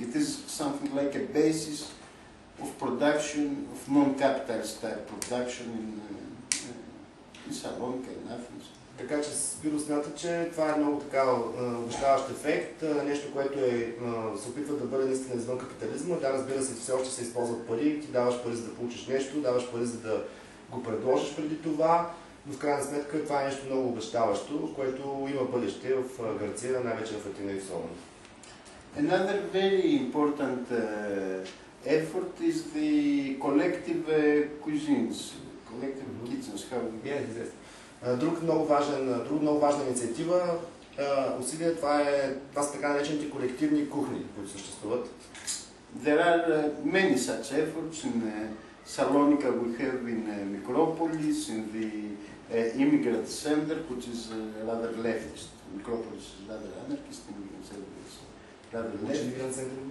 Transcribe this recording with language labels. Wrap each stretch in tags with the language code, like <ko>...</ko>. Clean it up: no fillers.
<en>It is something like a basis of production, of non-capitalist type production in Салоника и Athens.</en> <bg>Така че Спиро смята, че това е много така обещаващ ефект, нещо, което се опитва да бъде наистина извън капитализма. Да, разбира се, все още се използват пари, ти даваш пари за да получиш нещо, даваш пари за да го предложиш преди това, но в крайна сметка това е нещо много обещаващо, което има бъдеще в Гърция, най-вече в Атина и в Солон.</bg> <en>Another very important effort is the collective cuisines, collective kitchens.</en> <bg>Друг много важна инициатива, усилие, това са така наречените колективни кухни, които съществуват.</bg> <en>There are many such efforts in Salonika. We have in Micropolis, in the immigrant center, which is rather leftist. Micropolis is rather anarchist, immigrant center is rather leftist.</en>